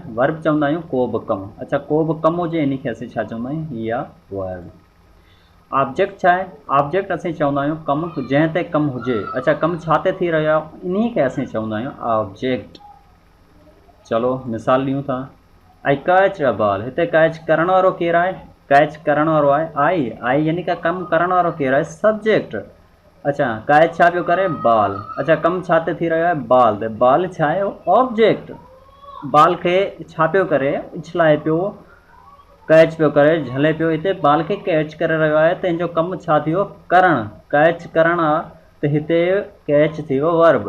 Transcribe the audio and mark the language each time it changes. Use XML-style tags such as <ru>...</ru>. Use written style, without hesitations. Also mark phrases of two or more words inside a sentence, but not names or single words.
<sd>वर्ब चवंदा आहियूं को बि कमु। अच्छा, को बि कमु हुजे, इन खे असीं छा चवंदा आहियूं? हीअ आहे वर्ब। ऑब्जेक्ट छा आहे? ऑब्जेक्ट असीं चवंदा आहियूं कमु जंहिं ते कमु हुजे। अच्छा, कमु छा ते थी रहियो आहे, इन खे असीं चवंदा आहियूं ऑब्जेक्ट। चलो मिसाल ॾियूं था।</sd> <en>I catch a ball,</en> <sd>हिते कैच करण वारो केरु आहे? कैच करण वारो आहे आई यानी कि कमु करण वारो केरु आहे? सब्जेक्ट। अच्छा, कैच छा पियो करे? बॉल। अच्छा, कमु छा ते थी रहियो आहे? बॉल ते। बॉल छा आहे? ऑब्जेक्ट। बॉल खे छा पियो करे? उछलाए पियो, कैच पियो करे, झले पियो। हिते बॉल खे कैच करे रहियो आहे त हिन जो कमु छा थियो? करणु। कैच करणु आहे त हिते कैच थी वियो वर्ब।</sd>